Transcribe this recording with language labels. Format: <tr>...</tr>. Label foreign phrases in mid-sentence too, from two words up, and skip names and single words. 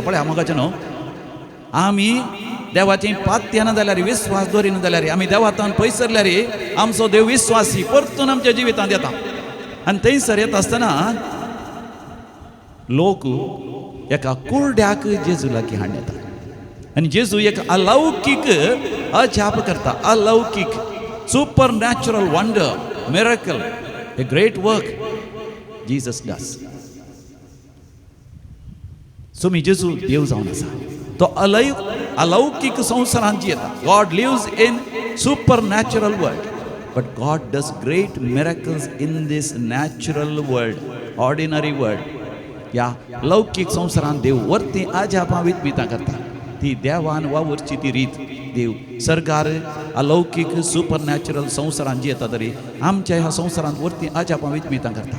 <kok>पळय मोगाचें न्हू, आमी देवाचें पात्य ना जाल्यार विस्वास दवरिना जाल्यार आमी देवातान पयस सरल्यार आमचो देव विस्वासी परतून आमच्या जिवितांत येता. आनी थंयसर येता आसतना लोक एका कुरड्याक जेजू लागीं हाडून येता. आनी जेजू एक अलौकीक अजाप करता.</kok> <en>अलौकीक super natural wonder, miracle, a great work Jesus does.</en> <kok>सोमी जेजू देव जावन आसा. तो अलौकिक संवसारांत येता.</kok> <en>God lives in super natural world, but God does great miracles in this natural world, ordinary world.</en> <kok>या लौकिक संवसारांत देव वर्ती अजापां विजमितां करता. ती देवान वावरची ती रीत. देव सरकार अलौकिक</kok> <en>super natural</en> <kok>संवसारांत जी येता तरी आमच्या ह्या संवसारांत वर्ती अजापां विजमितां करता.</kok>